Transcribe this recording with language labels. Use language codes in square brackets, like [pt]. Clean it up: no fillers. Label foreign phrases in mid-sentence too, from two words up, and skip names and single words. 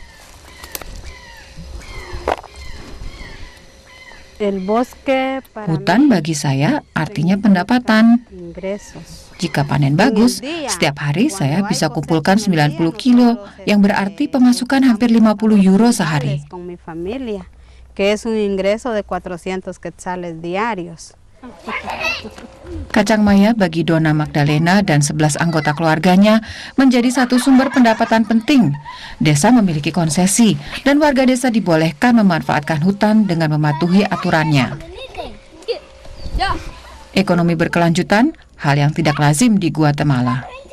[id] Hutan bagi saya artinya pendapatan. Jika panen bagus, setiap hari saya bisa kumpulkan 90 kilo, yang berarti pemasukan hampir 50 euro sehari. [es] Que es un ingreso de 400 quetzales diarios. [id] Kacang Maya bagi Dona Magdalena dan 11 anggota keluarganya menjadi satu sumber pendapatan penting. Desa memiliki konsesi dan warga desa dibolehkan memanfaatkan hutan dengan mematuhi aturannya. Ekonomi berkelanjutan, hal yang tidak lazim di Guatemala.